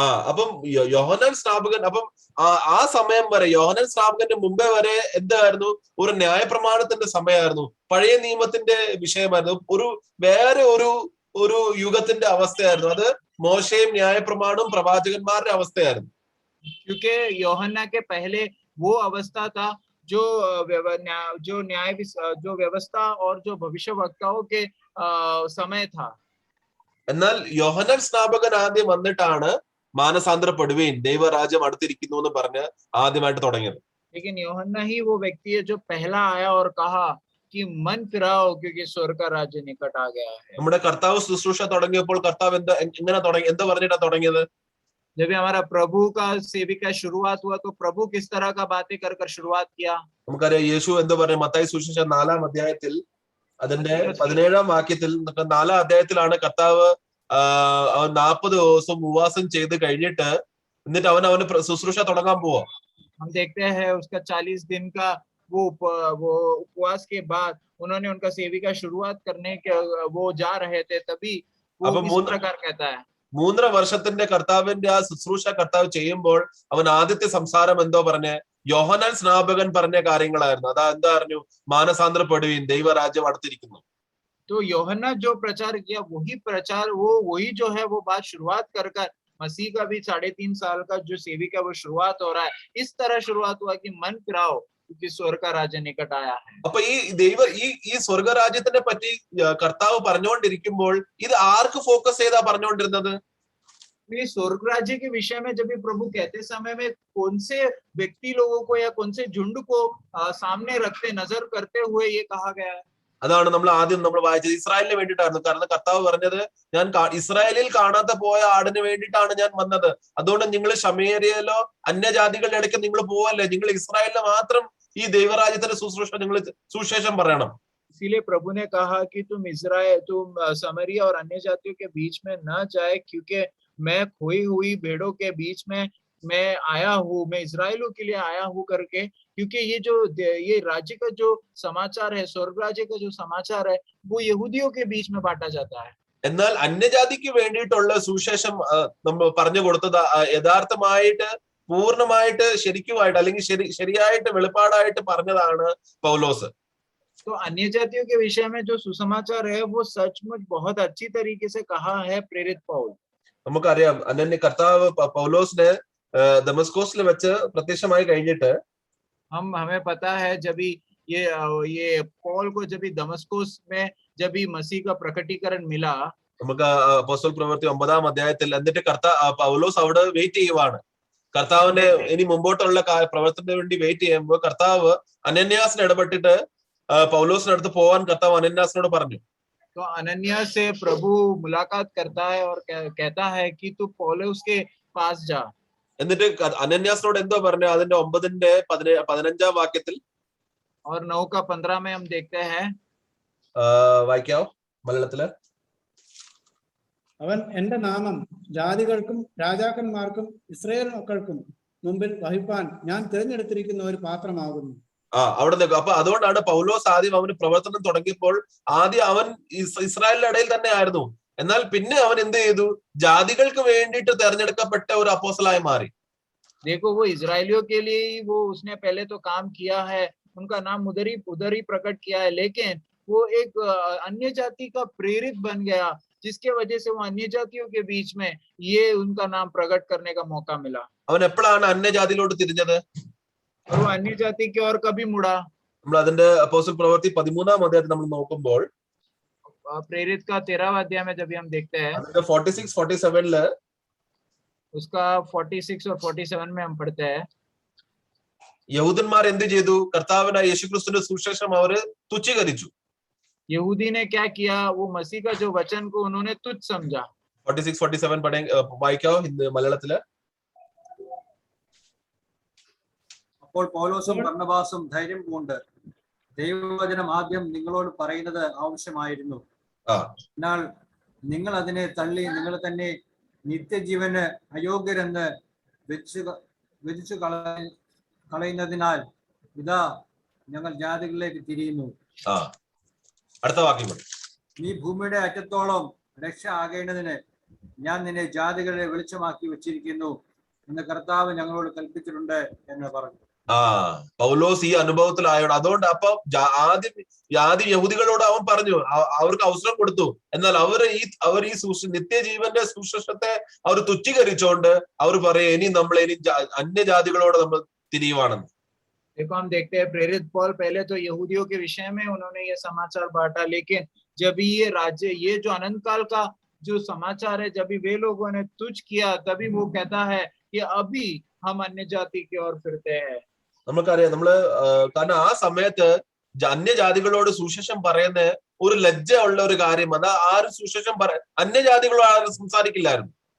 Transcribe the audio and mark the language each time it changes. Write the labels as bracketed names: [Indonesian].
[Malayalam] അപ്പം യോഹന്നാൻ സ്നാപകൻ, അപ്പം ആ സമയം വരെ യോഹന്നാൻ സ്നാപകന്റെ മുമ്പേ വരെ എന്തായിരുന്നു? ഒരു ന്യായപ്രമാണത്തിന്റെ സമയമായിരുന്നു, പഴയ നിയമത്തിന്റെ വിഷയമായിരുന്നു, വേറെ ഒരു യുഗത്തിന്റെ അവസ്ഥയായിരുന്നു. അത് മോശയും ന്യായപ്രമാണവും പ്രവാചകന്മാരുടെ അവസ്ഥയായിരുന്നു. [Hindi] क्योंकि यूहन्ना के पहले वो अवस्था था जो व्यवस्था और जो भविष्यवक्ताओं के समय था. [Malayalam] എന്നാൽ യോഹന്നാൻ സ്നാപകൻ ആദ്യം വന്നിട്ടാണ് മാനസാന്തരപ്പെടുവീൻ ദൈവരാജ്യം അടുത്തിരിക്കുന്നു എന്ന് പറഞ്ഞ് ആദ്യമായിട്ട് തുടങ്ങിയത്. [Hindi] लेकिन यूहन्ना ही वो व्यक्ति है जो पहला आया और कहा कि मन फिराओ क्योंकि स्वर्ग का राज्य निकट आ गया है. [Malayalam] നമ്മുടെ കർത്താവ് ശുശ്രൂഷ തുടങ്ങിയപ്പോൾ കർത്താവ് എന്താ പറഞ്ഞിട്ടാ തുടങ്ങിയത്? [Hindi] जब हमारा प्रभु का सेविका शुरुआत हुआ तो प्रभु किस तरह का बातें कर शुरुआत किया? [Malayalam] നമുക്കറിയാം യേശു എന്താ പറയുക? മത്തായി സുവിശേഷം 4-ാം അധ്യായത്തിൽ അതിന്റെ 17-ാം വാക്യത്തിൽ 4-ാം അധ്യായത്തിലാണ് കർത്താവ് 40 ദിവസം ഉപവാസം ചെയ്ത് കഴിഞ്ഞിട്ട് എന്നിട്ട് അവന് ശുശ്രൂഷ തുടങ്ങാൻ പോവാ. [Hindi] हम देखते हैं उसका 40 दिन का वो उपवास के बाद उन्होंने उनका सेविका शुरुआत करने के वो जा रहे थे, तभी वो अब इस प्रकार कहता है. [Malayalam] 3.5 വർഷത്തിന്റെ കർത്താവിന്റെ ആ ശുശ്രൂഷ കർത്താവ് ചെയ്യുമ്പോൾ അവൻ ആദ്യത്തെ സംസാരം എന്തോ പറഞ്ഞേ? യോഹന്നാൻ സ്നാപകൻ പറഞ്ഞ കാര്യങ്ങളായിരുന്നു. അതാ എന്താ പറഞ്ഞു? മാനസാന്തരപ്പെടുവീൻ, ദൈവരാജ്യം അടുത്തിരിക്കുന്നു. [Hindi] तो यूहन्ना जो प्रचार किया वही प्रचार, वही जो है वो बात शुरुआत कर मसीह का भी 3.5 साल का जो सेविका वो शुरुआत हो रहा है. इस तरह शुरुआत हुआ कि मन फिराओ क्योंकि स्वर्ग का राज्य निकट आया है. [Malayalam] അപ്പൊ ഈ സ്വർഗരാജ്യത്തിനെ പറ്റി കർത്താവ് പറഞ്ഞുകൊണ്ടിരിക്കുമ്പോൾ ഇത് ആർക്ക് ഫോക്കസ് ചെയ്താ പറഞ്ഞുകൊണ്ടിരുന്നത്? [Hindi] ये स्वर्ग राज्य के विषय में जब भी प्रभु कहते समय में कौन से व्यक्ति लोगों को या कौन से झुंड को सामने रखते नजर करते हुए ये कहा गया है? [Malayalam] അതാണ് നമ്മൾ ആദ്യം വായിച്ചത്. ഇസ്രായേലിന് വേണ്ടിയിട്ടായിരുന്നു. കാരണം കർത്താവ് പറഞ്ഞത്, ഞാൻ ഇസ്രായേലിൽ കാണാതെ പോയ ആടിന് വേണ്ടിയിട്ടാണ് ഞാൻ വന്നത്. അതുകൊണ്ട് നിങ്ങൾ ശമേരിയയിലോ അന്യജാതികളുടെ ഇടയ്ക്ക് നിങ്ങൾ പോവല്ലേ, നിങ്ങൾ ഇസ്രായേലിന് മാത്രം ഈ ദൈവരാജ്യത്തിന്റെ ശുശ്രൂഷ നിങ്ങൾ സുവിശേഷം പറയണം. [Hindi] इसीलिए प्रभु ने कहा कि तुम समरिया और अन्य जातियों के बीच में न जाए, क्योंकि मैं खोई हुई भेड़ों के बीच में मैं आया हूँ, मैं इस्राएलों के लिए आया हूँ करके. क्योंकि ये राज्य का जो समाचार है, स्वर्ग राज्य का जो समाचार है, वो यहूदियों के बीच में बांटा जाता है. [Malayalam] എന്നാൽ അന്യജാതിക്ക് വേണ്ടിയിട്ടുള്ള സുവിശേഷം നമ്മൾ പറഞ്ഞു കൊടുത്തത് യഥാർത്ഥമായിട്ട് പൂർണ്ണമായിട്ട് ശരിക്കുമായിട്ട് അല്ലെങ്കിൽ ശരിയായിട്ട് വെളിപ്പാടായിട്ട് പറഞ്ഞതാണ് പൗലോസ്. [Hindi] तो अन्य जातियों के विषय में जो सुसमाचार है वो सचमुच बहुत अच्छी तरीके से कहा है प्रेरित पौल. [Malayalam] നമുക്കറിയാം അനന്യ കർത്താവ് പൗലോസിനെ ദമസ്കോസിൽ വെച്ച് പ്രത്യക്ഷമായി കഴിഞ്ഞിട്ട് [Hindi] हमें पता है जब ये पौल को जब दमस्कोस में जब मसीह का प्रकटीकरण मिला, [Malayalam] നമുക്ക് അപ്പോസ്തല പ്രവൃത്തി 9-ാം അധ്യായത്തിൽ എന്നിട്ട് പൗലോസ് അവിടെ വെയിറ്റ് ചെയ്യുവാണ്. കർത്താവിന്റെ ഇനി മുമ്പോട്ടുള്ള പ്രവർത്തനത്തിന് വേണ്ടി വെയിറ്റ് ചെയ്യുമ്പോൾ കർത്താവ് അനന്യാസിന് ഇടപെട്ടിട്ട് പൗലോസിന്റെ അടുത്ത് പോവാൻ കർത്താവ് അനന്യാസിനോട് പറഞ്ഞു. [Hindi] तो अनन्यास से प्रभु मुलाकात करता है और कहता है कि तू पौलुस के पास जा. [Malayalam] എന്നിട്ട് അനന്യാസിനോട് എന്തോ പറഞ്ഞു? അതിന്റെ 9-ന്റെ 15-ാം വാക്യത്തിൽ [Hindi] और 9:15 में हम देखते हैं, [Malayalam] വായിക്കാവോ മലയാളത്തില്? അവൻ എന്റെ നാമം ജാതികൾക്കും രാജാക്കന്മാർക്കും ഇസ്രായേൽ മക്കൾക്കും മുമ്പിൽ വഹിപ്പാൻ ഞാൻ തിരഞ്ഞെടുത്തിരിക്കുന്ന ഒരു പാത്രമാകുന്നു. അവിടെ നിൽക്കും. അപ്പൊ അതുകൊണ്ടാണ് പൗലോസ് ആദ്യം അവന് പ്രവർത്തനം തുടങ്ങിയപ്പോൾ ആദ്യം അവൻ ഇസ്രായേലിന്റെ ഇടയിൽ തന്നെ ആയിരുന്നു. എന്നാൽ പിന്നെ അവൻ എന്ത് ചെയ്തു? ജാതികൾക്ക് വേണ്ടിയിട്ട് തെരഞ്ഞെടുക്കപ്പെട്ട ഒരു അപ്പോസ്തലനായി മാറി. [Hindi] देखो वो इजरायलियों के लिए ही वो उसने पहले तो काम किया है, उनका नाम उधर ही प्रकट किया है, लेकिन वो एक अन्य जाति का प्रेरित बन गया, जिसके वजह से वो अन्य जातियों के बीच में ये उनका नाम प्रकट करने का मौका मिला. [Malayalam] അവൻ എപ്പോഴാണ് അന്യജാതിയിലോട്ട് തിരിഞ്ഞത്? [Hindi] और वो अन्य जाति की ओर कभी मुड़ा? [Malayalam] നമ്മൾ അതിന്റെ അപ്പോസ്തല പ്രവൃത്തി 13-ാം അധ്യായത്തിൽ നമ്മൾ നോക്കുമ്പോൾ [Hindi] प्रेरित का 13वां अध्याय में जब हम देखते हैं, 46-47 उसका 46 और 47 में हम पढ़ते हैं, [Malayalam] യഹൂദന്മാർ എന്ത് ചെയ്തു? കർത്താവിനായ യേശുക്രിസ്തുവിന്റെ സുവിശേഷം അവര് തുച്ഛീകരിച്ചു. [Hindi] यहूदी ने क्या किया? वो मसीह का जो वचन को उन्होंने तुच्छ समझा. [Malayalam] 46-47 വായിക്കാവോ മലയാളത്തില്? അപ്പോൾ പൗലോസും ബർന്നബാസും ധൈര്യം പൂണ്ട് ദൈവവചനം ആദ്യം നിങ്ങളോട് പറയുന്നത് ആവശ്യമായിരുന്നു. എന്നാൽ നിങ്ങൾ അതിനെ തള്ളി നിങ്ങൾ തന്നെ നിത്യജീവന് അയോഗ്യരെന്ന് വിധിച്ചു കളയുന്നതിനാൽ ഇതാ ഞങ്ങൾ ജാതികളിലേക്ക് തിരിയുന്നു. അടുത്ത വാക്യം. നീ ഭൂമിയുടെ അറ്റത്തോളം രക്ഷ ആകേണ്ടതിന് ഞാൻ നിന്നെ ജാതികളെ വെളിച്ചമാക്കി വെച്ചിരിക്കുന്നു എന്ന് കർത്താവ് ഞങ്ങളോട് കൽപ്പിച്ചിട്ടുണ്ട് എന്ന് പറഞ്ഞു. പൗലോസ് ഈ അനുഭവത്തിലായോണ്ട് അതുകൊണ്ട് അപ്പൊ ആദ്യം യഹൂദികളോട് അവൻ പറഞ്ഞു, അവർക്ക് അവസരം കൊടുത്തു. എന്നാൽ അവർ ഈ നിത്യജീവന്റെ സുശേഷത്തെ അവർ തുച്ഛീകരിച്ചോണ്ട് അവർ പറയും ഇനി അന്യജാതികളോട് നമ്മൾ തിരിയുവാണെന്ന്. [Hindi] देखो हम देखते हैं प्रेरित पौल पहले तो यहूदियों के विषय में उन्होंने ये समाचार बांटा, लेकिन जब ये राज्य ये जो अनंत काल का जो समाचार है जब वे लोगों ने तुच्छ किया, तभी वो कहता है कि अभी हम अन्य जाति की ओर फिरते हैं. [Malayalam] നമുക്കറിയാം കാരണം ആ സമയത്ത് അന്യജാതികളോട് സുവിശേഷം പറയുന്ന ഒരു ലജ്ജ ഉള്ള ഒരു കാര്യം. അത് ആരും സുവിശേഷം അന്യജാതികളോട് ആരും സംസാരിക്കില്ലായിരുന്നു.